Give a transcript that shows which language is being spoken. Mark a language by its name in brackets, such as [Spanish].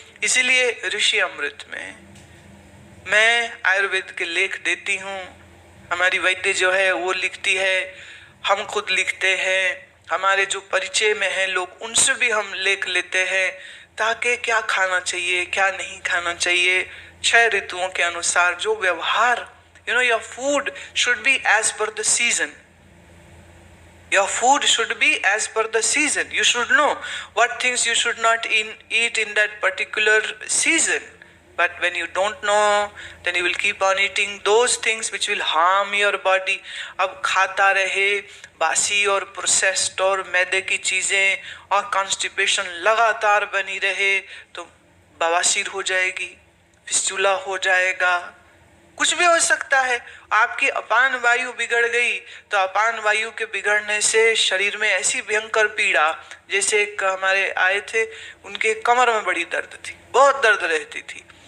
[Hindi] इसीलिए ऋषि अमृत में मैं आयुर्वेद के लेख देती हूँ, हमारी वैद्य जो है वो लिखती है, हम खुद लिखते हैं, हमारे जो परिचय में हैं लोग उनसे भी हम लेख लेते हैं, ताकि क्या खाना चाहिए क्या नहीं खाना चाहिए, 6 ऋतुओं के अनुसार जो व्यवहार [English] your food should be as per the season. Your food should be as per the season. You should know what things you should not eat in that particular season. But when you don't know, then you will keep on eating those things which will harm your body. [Hindi] अब खाता रहे बासी और processed और मैदे की चीज़ें और कॉन्स्टिपेशन लगातार बनी रहे तो बवासीर हो जाएगी, फिस्टुला हो जाएगा, कुछ भी हो सकता है। आपकी अपान वायु बिगड़ गई तो अपान वायु के बिगड़ने से शरीर में ऐसी भयंकर पीड़ा, जैसे एक हमारे आए थे, उनके कमर में बड़ी दर्द थी, बहुत दर्द रहती थी।